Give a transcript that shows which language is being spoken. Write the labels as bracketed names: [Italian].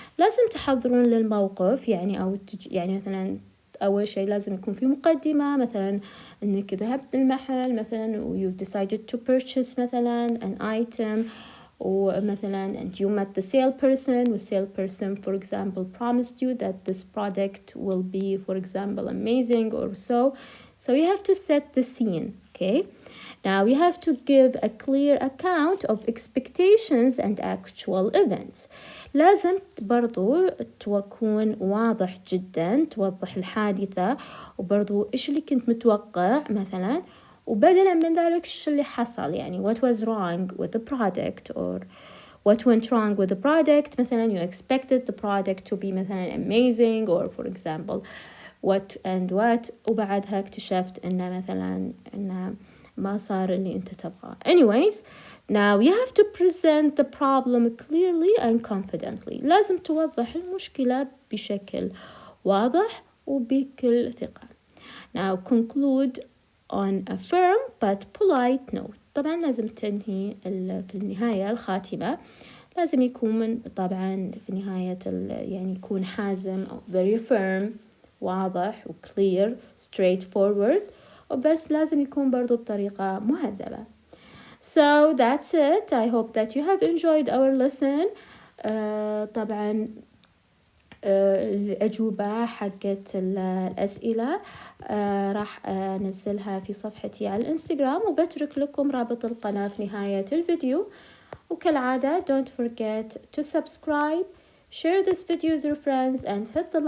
[Arabic] لازم تحضرون للموقف يعني يعني مثلا أول شيء لازم يكون في مقدمة، مثلا إنك ذهبت للمحل مثلا [English] و you've decided to purchase مثلا an item، ومثلا and you met the salesperson و salesperson for example promised you that this product will be for example amazing or so you have to set the scene. Okay, now you have to give a clear account of expectations and actual events. [Arabic] لازم برضو تكون واضح جدا، توضح الحادثة وبرضو إيش اللي كنت متوقع مثلا، وبدلا من ذلك إيش اللي حصل، يعني [English] what was wrong with the product [Arabic] or what went wrong with the product. [English] مثلا you expected the product to be مثلا amazing or for example what and what، [Arabic] وبعدها اكتشفت إنه مثلا إنه ما صار اللي أنت تبغاه. [English] Anyways, now you have to present the problem clearly and confidently. [Arabic] لازم توضح المشكلة بشكل واضح وبكل ثقة. [English] Now conclude on a firm but polite note. [Arabic] طبعا لازم تنهي في النهاية الخاتمة لازم يكون طبعا في نهاية يعني يكون حازم أو [English] very firm، [Arabic] واضح و [English] clear straightforward، [Arabic] وبس لازم يكون برضو بطريقة مهذبة. [English] So that's it. I hope that you have enjoyed our lesson. [Arabic] طبعا الأجوبة حقت الأسئلة راح أنزلها في صفحتي على الانستقرام، وبترك لكم رابط القناة في نهاية الفيديو. [English] وكالعادة don't forget to subscribe, share this video with your friends and hit the like